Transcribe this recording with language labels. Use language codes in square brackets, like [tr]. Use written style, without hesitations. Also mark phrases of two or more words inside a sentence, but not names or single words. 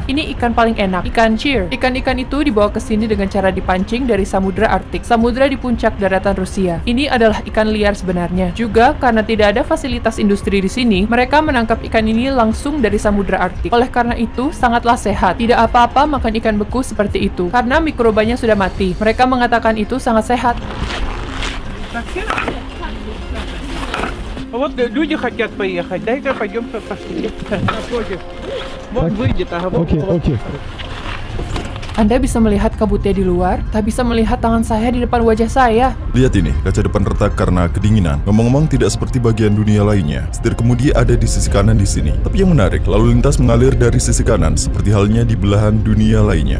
[id] Ini ikan paling enak, ikan cheer. Ikan-ikan itu dibawa ke sini dengan cara dipancing dari Samudra Arktik, samudra di puncak daratan Rusia. Ini adalah ikan liar sebenarnya. Juga karena tidak ada fasilitas industri di sini, mereka menangkap ikan ini langsung dari Samudra Arktik. Oleh karena itu, sangatlah sehat. Tidak apa-apa makan ikan beku seperti itu, karena mikrobanya sudah mati. Mereka mengatakan itu sangat sehat. [ru] Вот люди хотят поехать, дай-ка пойдем посмотрим. Напротив. Вот выйдет, ага. Окей. [id] Anda bisa melihat kabutnya di luar, tak bisa melihat tangan saya di depan wajah saya. Lihat ini, kaca depan retak karena kedinginan. Ngomong-ngomong tidak seperti bagian dunia lainnya. Setir kemudi ada di sisi kanan di sini. Tapi yang menarik, lalu lintas mengalir dari sisi kanan, seperti halnya di belahan dunia lainnya.